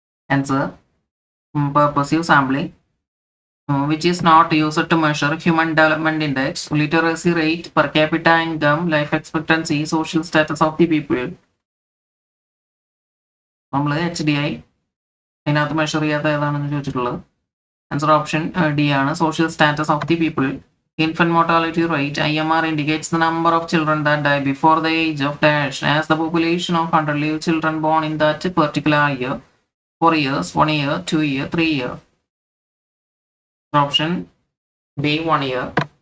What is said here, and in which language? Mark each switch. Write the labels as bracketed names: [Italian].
[English] Answer purposive sampling. Which is not used to measure human development index, literacy rate, per capita income, life expectancy, social status of the people. [Malayalam] നമ്മൾ HDI അതിനകത്ത് measure ചെയ്യാത്ത ഏതാണെന്ന് ചോദിച്ചിട്ടുള്ളത്. Answer option D ആണ്, social status of the people. [English] Infant mortality rate, IMR, indicates the number of children that die before the age of dash as the population of 100 live children born in that particular year. 4 years, 1 year, 2 year, 3 year. Option B, 1 year.